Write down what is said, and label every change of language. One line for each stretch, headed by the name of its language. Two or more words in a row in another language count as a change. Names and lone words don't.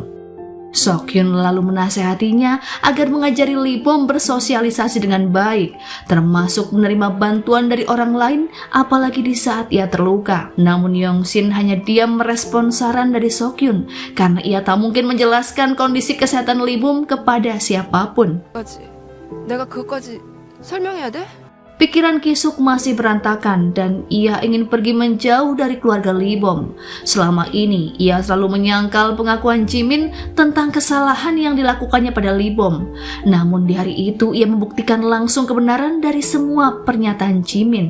Indonesian: Sokyun lalu menasehatinya agar mengajari Lee Bom bersosialisasi dengan baik, termasuk menerima bantuan dari orang lain apalagi di saat ia terluka. Namun Yongsin hanya diam merespon saran dari Sokyun karena ia tak mungkin menjelaskan kondisi kesehatan Lee Bom kepada siapapun.
Korean: 내가 그것까지 설명해야 돼?
Indonesian: Pikiran Ki-suk masih berantakan dan ia ingin pergi menjauh dari keluarga Lee Bom. Selama ini, ia selalu menyangkal pengakuan Jimin tentang kesalahan yang dilakukannya pada Lee Bom. Namun di hari itu, ia membuktikan langsung kebenaran dari semua pernyataan Jimin.